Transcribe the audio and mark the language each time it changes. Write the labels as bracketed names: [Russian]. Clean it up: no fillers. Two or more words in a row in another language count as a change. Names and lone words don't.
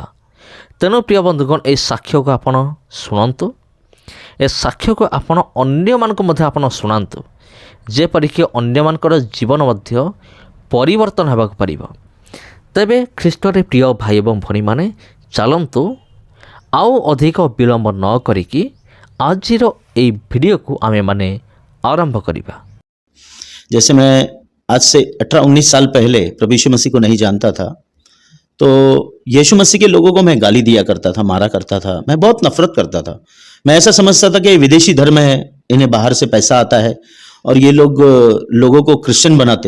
[Odia] ତେଣୁ ପ୍ରିୟ ବନ୍ଧୁଗଣ, ଏହି ସାକ୍ଷ୍ୟକୁ ଆପଣ ଶୁଣନ୍ତୁ, ଏ ସାକ୍ଷ୍ୟକୁ ଆପଣ ଅନ୍ୟମାନଙ୍କୁ ମଧ୍ୟ ଆପଣ ଶୁଣାନ୍ତୁ, ଯେପରିକି ଅନ୍ୟମାନଙ୍କର ଜୀବନ ମଧ୍ୟ ପରିବର୍ତ୍ତନ ହେବାକୁ ପାରିବ। ତେବେ ଖ୍ରୀଷ୍ଟରେ ପ୍ରିୟ ଭାଇ ଏବଂ ଭଉଣୀମାନେ, ଚାଲନ୍ତୁ ଆଉ ଅଧିକ ବିଳମ୍ବ ନ କରିକି ଆଜିର এই ଭିଡ଼ିଓକୁ ଆମେମାନେ ଆରମ୍ଭ କରିବା। [Hindi] जैसे मैं आज से 18-19 साल पहले प्रभु यीशु मसीह को नहीं जानता था, तो यीशु मसीह के लोगों को मैं गाली दिया करता था, मारा करता था, मैं बहुत नफरत करता था। मैं ऐसा समझता था कि विदेशी धर्म है, इन्हें बाहर से पैसा आता है और ये लोग लोगों को क्रिश्चियन बनाते।